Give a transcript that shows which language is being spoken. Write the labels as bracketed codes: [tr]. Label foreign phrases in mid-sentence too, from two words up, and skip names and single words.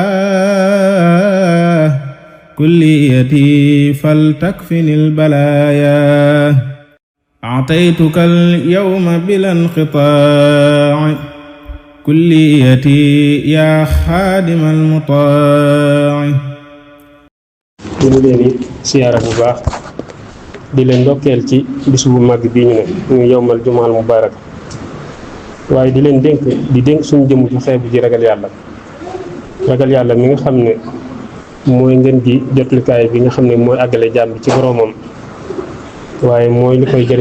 [ar] كليتي فلتكفني البلايا أعطيتك اليوم بلا انقطاع كليتي يا خادم المطاع. [wo] ñu ngi leen di siyaara bu baax di leen ndokkeel ci bis bu mag bii ñu ne ñu [ar] يوم الجمعة المبارك [wo] waaye di leen dénk suñu jëmm ju xeebu ji ragal yàlla mi nga xam ne mooy ngeen di jotlikaay bi nga xam ne mooy àggale jaam bi ci boroomam waaye mooy li koy jëriñ